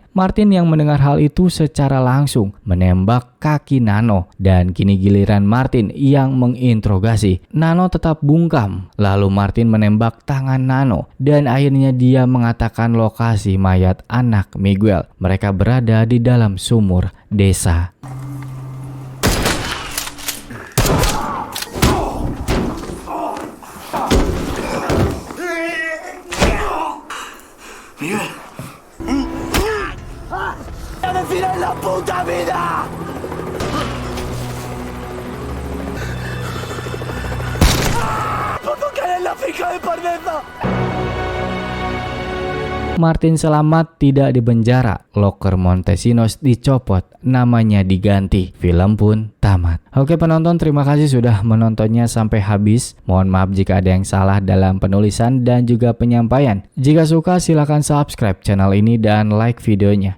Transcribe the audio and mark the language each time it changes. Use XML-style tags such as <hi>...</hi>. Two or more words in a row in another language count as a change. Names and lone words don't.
<id>Martin yang mendengar hal itu secara langsung menembak kaki Nano dan kini giliran Martin yang menginterogasi. Nano tetap bungkam. Lalu Martin menembak tangan Nano dan akhirnya dia mengatakan lokasi mayat anak Miguel. Mereka berada di dalam sumur desa. Miguel.</id> <es>¡Ya me tiré la puta vida! ¡Por qué eres la fija de pardeza!</es> <id>Martin selamat, tidak dipenjara. Loker Montesinos dicopot, namanya diganti. Film pun tamat. Oke penonton, terima kasih sudah menontonnya sampai habis. Mohon maaf jika ada yang salah dalam penulisan dan juga penyampaian. Jika suka silahkan</id> <en>subscribe channel</en> <id>ini dan like videonya.</id>